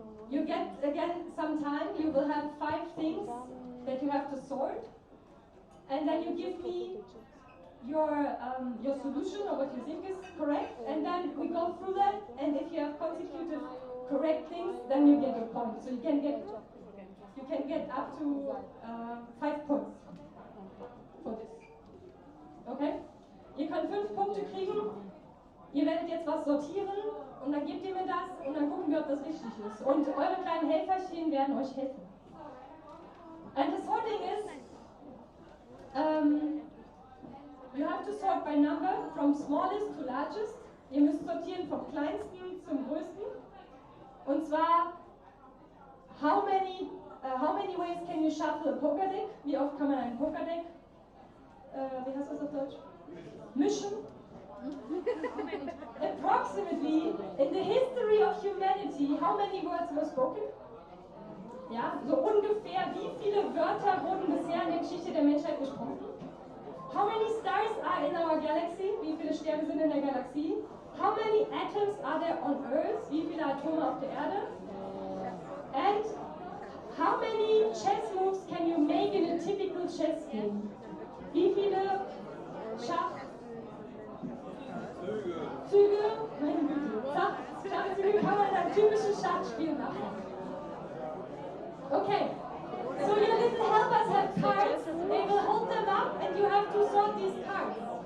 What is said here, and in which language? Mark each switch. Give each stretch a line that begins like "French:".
English: You get again some time. You will have 5 things that you have to sort, and then you give me your solution or what you think is correct, and then we go through that. And if you have consecutive correct things, then you get a point. So you can get up to 5 points for this. Okay?
German: Ihr könnt 5 Punkte kriegen. Ihr werdet jetzt was sortieren und dann gebt ihr mir das und dann gucken wir, ob das richtig ist. Und eure kleinen Helferchen werden euch helfen.
English: And the sorting is, you have to sort by number from smallest to largest.
German: Ihr müsst sortieren vom kleinsten zum größten. Und zwar,
English: how many ways can you shuffle a poker deck?
German: Wie oft kann man ein Pokerdeck, wie heißt das auf Deutsch? Mischen.
English: Approximately, in the history of humanity, how many words were spoken?
German: Ja, so ungefähr, wie viele Wörter wurden bisher in der Geschichte der Menschheit gesprochen?
English: How many stars are in our galaxy?
German: Wie viele Sterne sind in der Galaxie?
English: How many atoms are there on Earth?
German: Wie viele Atome auf der Erde?
English: And how many chess moves can you make in a typical chess game?
German: Wie viele Züge, meine Güte, Schachzüge kann man in einem typischen Schachspiel machen.
English: Okay, so your little helpers have cards, they will hold them up and you have to sort these cards.